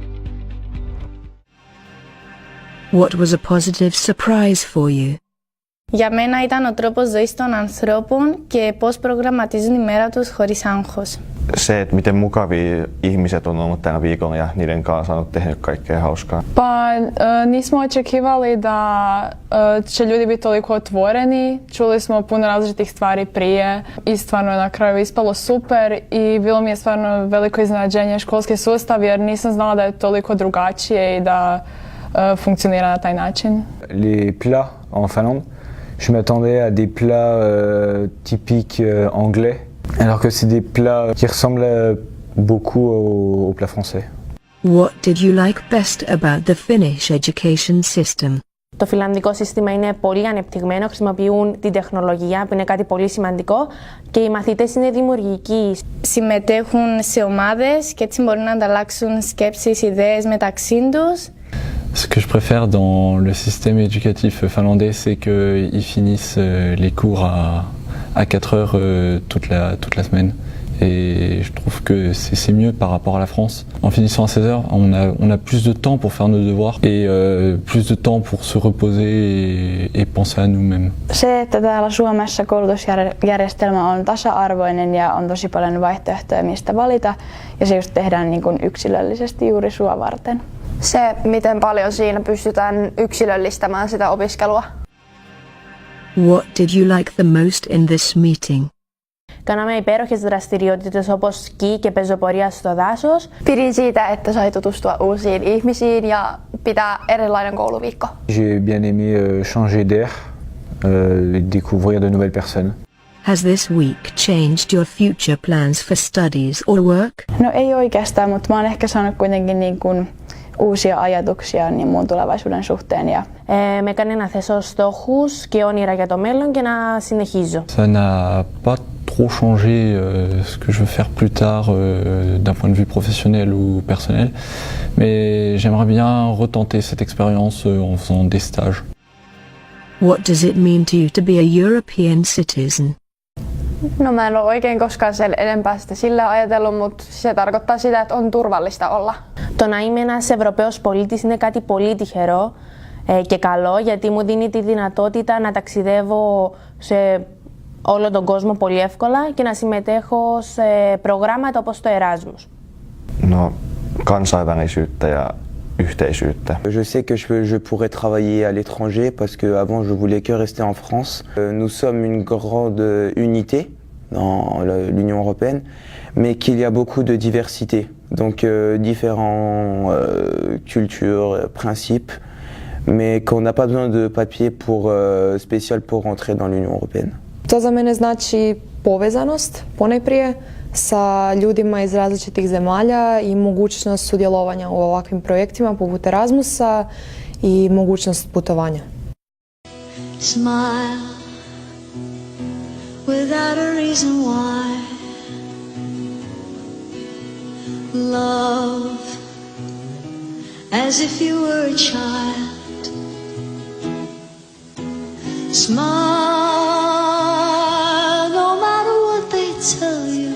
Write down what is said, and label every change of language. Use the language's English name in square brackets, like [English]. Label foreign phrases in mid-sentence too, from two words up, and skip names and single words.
[English] What was a positive surprise for you? [Greek] Για μένα ήταν ο τρόπος ζωής των ανθρώπων και πώς προγραμματίζουν η μέρα τους χωρίς άγχος. [Finnish] Se, että miten mukavia ihmiset on ollut tänä viikolla ja niiden kanssa on tehnyt kaikkea hauskaa. [Croatian] Pa nismo očekivali da će ljudi biti toliko otvoreni. Čuli smo puno različitih stvari prije i stvarno je na kraju ispalo super i bilo mi je stvarno veliko iznenađenje školski sustav jer nisam znala da je toliko drugačije i da funkcionira na taj način. [French] Les plats en Finlande, je m'attendais à des plats typiques anglais. Alors que c'est des plats qui ressemblent beaucoup aux plats français. [English] What did you like best about the Finnish education system? [Greek] Το φιλανδικό σύστημα είναι πολύ ανεπτυγμένο, χρησιμοποιούν την τεχνολογία που είναι κάτι πολύ σημαντικό και οι μαθητές είναι δημιουργικοί. Συμμετέχουν σε ομάδες και έτσι μπορούν να ανταλλάξουν σκέψεις, ιδέες μεταξύ τους. [French] Ce que je préfère dans le système éducatif finlandais, c'est qu'ils finissent les cours à 4 heures toute la semaine. Et je trouve que c'est mieux par rapport à la France. En finissant à 16 heures, on a plus de temps pour faire nos devoirs et plus de temps pour se reposer et penser à nous-mêmes. [Finnish] Se, että täällä Suomessa koulutusjärjestelmä on tasa-arvoinen ja on tosi paljon vaihtoehtoja mistä valita ja se just tehdään niin kuin yksilöllisesti juuri sua varten. Se, miten paljon siinä pystytään yksilöllistämään sitä opiskelua. [English] What did you like the most in this meeting? [Greek] Κάναμε υπέροχες δραστηριότητες όπως σκι και πεζοπορία στο δάσος. [Finnish] Pidin siitä, että sai tutustua uusiin ihmisiin ja pitää erilainen kouluviikko. [French] J'ai bien aimé changer d'air, découvrir de nouvelles personnes. [English] Has this week changed your future plans for studies or work? [Finnish] No ei oikeastaan, mutta mä oon ehkä saanut kuitenkin niin kuin uusia ajatuksia niin mun tulevaisuuden suhteen. [Greek] Με έκανε να θέσω στόχους και όνειρα για το μέλλον και να συνεχίζω. [French] Ça n'a pas trop changé ce que je veux faire plus tard d'un point de vue professionnel ou personnel, mais j'aimerais bien retenter cette expérience en faisant des stages. [English] What does it mean to you to be a European citizen? [Finnish] No mä en ole oikein koskaan enempää sitä sillä ajatellut, mutta se tarkoittaa sitä, että on turvallista olla. [Greek] Το να είμαι ένας Ευρωπαίος πολίτης είναι κάτι πολύ τυχερό και καλό, γιατί μου δίνει τη δυνατότητα να ταξιδεύω σε όλο τον κόσμο πολύ εύκολα και να συμμετέχω σε προγράμματα όπως το Erasmus. [Finnish] No, kansainvälisyyttä ja yhteisyyttä. [French] Je sais que je pourrais travailler à l'étranger parce que avant je voulais que rester en France. Nous sommes une grande unité dans l'Union européenne, mais qu'il y a beaucoup de diversité. Donc différentes cultures, principes, mais qu'on n'a pas besoin de papier spécial pour rentrer dans l'Union européenne. [Croatian] To za mene znači povezanost ponajprije sa ljudima iz različitih zemalja i mogućnost sudjelovanja u ovakvim projektima poput Erasmusa i mogućnost putovanja. [English] Smile without a reason why. Love as if you were a child. Smile no matter what they tell you.